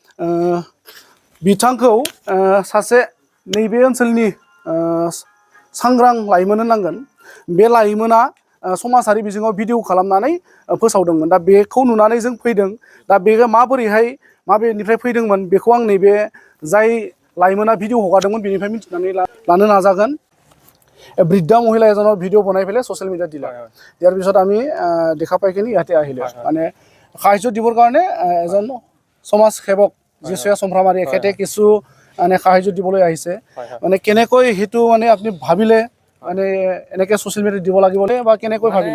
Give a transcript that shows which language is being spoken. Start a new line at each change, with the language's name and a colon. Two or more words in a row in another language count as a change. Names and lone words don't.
Bodo: बिथांखौ सासे नैबे ओनसोलनि सांग्रां लाइमोन होननांगोन बे लाइमोना समाजारि बिजोङाव भिडिअ खालामनानै फोसावदोंमोन दा बेखौ नुनानै जों फैदों दा बे माबोरैहाय माबेनिफ्राय फैदोंमोन बेखौ आं नैबे जाय लाइमोना भिडिअ हगारदोंमोन बेनिफ्राय मिथिनानै लानो नाजागोन
Assamese: বৃদ্ধা মহিলা এজনৰ ভিডিঅ' বনাই পেলাই
English: social media
Assamese: দিলে দিয়াৰ পিছত আমি দেখা পাই কিনি ইয়াতে আহিলোঁ মানে সাহায্য দিবৰ কাৰণে এজন সমাজ সেৱক যিচুয়া চম্ফ্ৰামাৰী এখেতে কিছু মানে সাহায্য দিবলৈ আহিছে মানে কেনেকৈ সেইটো মানে আপুনি ভাবিলে মানে এনেকৈ
English: social media
Assamese: দিব লাগিব বা কেনেকৈ ভাবিলে